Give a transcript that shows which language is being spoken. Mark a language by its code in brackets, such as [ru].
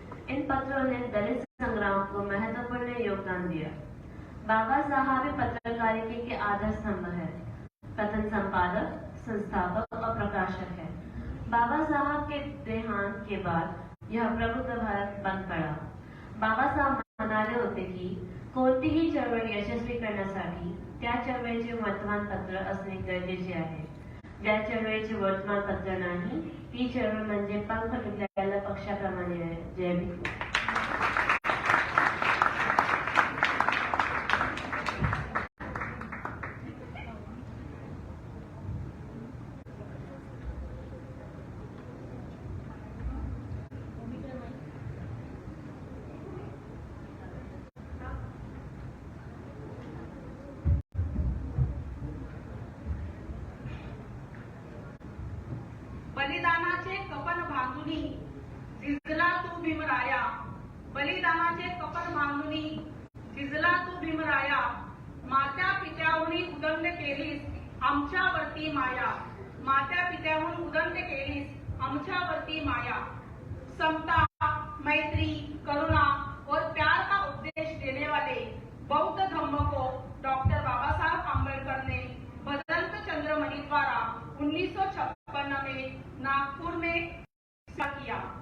[hi] इन पत्रों ने दलित संग्राम को महत्वपूर्ण योगदान दिया। बाबा साहब पत्रकारिता के आधार स्तंभ है, प्रथम संपादक, संस्थापक और प्रकाशक है। बाबा साहब के देहांत के बाद यह प्रबुद्ध भारत बंद पड़ा। [mr] बाबा साहब म्हणाले होते की कोणतीही चळवळ यशस्वी करण्यासाठी त्या चळवळीचे वर्तमानपत्र असणे गरजेचे आहे। ज्या चळवळीचे वर्तमानपत्र नाही ती चळवळ म्हणजे पंख फुटलेल्या पक्षाप्रमाणे आहे। जय भीम। बलिदानाचे कपन बांधुनी झिजला तू भीमराया, बलिदानाचे कपन बांधुनी झिजला तू भीमराया, मात्या पित्याहून उदंड केलीस आमच्यावरती माया, मात्या पित्याहून उदंड केलीस आमच्यावरती माया। [hi] समता, मैत्री, करुणा और प्यार का उपदेश देने वाले बौद्ध धम्म को डॉक्टर बाबा साहब आम्बेडकर ने भदंत चंद्रमणि द्वारा 1956 में नागपुर में किया।